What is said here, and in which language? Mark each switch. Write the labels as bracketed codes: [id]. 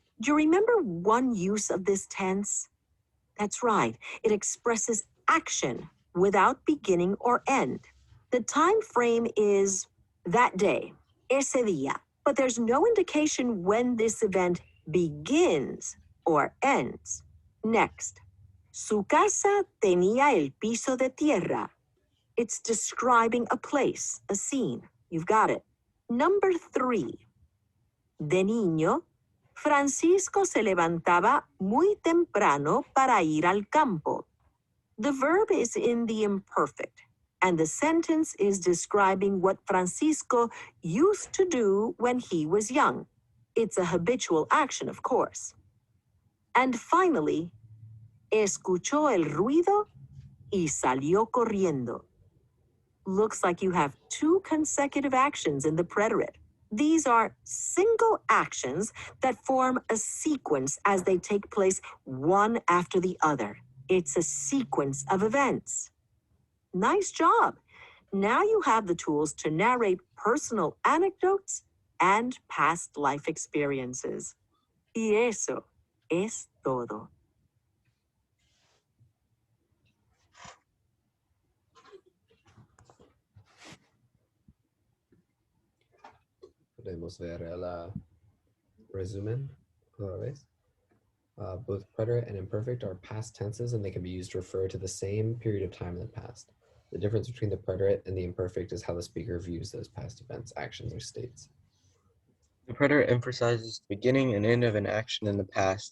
[en] Do you remember one use of this tense? That's right. It expresses action without beginning or end. The time frame is that day, ese día, but there's no indication when this event begins or ends. [es] Next, su casa tenía el piso de tierra. [en] It's describing a place, a scene. You've got it. [es] Number 3, de niño, Francisco se levantaba muy temprano para ir al campo. [en] The verb is in the imperfect, and the sentence is describing what Francisco used to do when he was young. It's a habitual action, of course. [es] And finally, escuchó el ruido y salió corriendo. [en] Looks like you have 2 consecutive actions in the preterite. These are single actions that form a sequence as they take place one after the other. It's a sequence of events. Nice job. Now you have the tools to narrate personal anecdotes and past life experiences. [es] Y eso es todo. Podemos ver el resumen otra vez. [en] Both preterite and imperfect are past tenses, and they can be used to refer to the same period of time in the past. The difference between the preterite and the imperfect is how the speaker views those past events, actions, or states. The preterite emphasizes the beginning and end of an action in the past.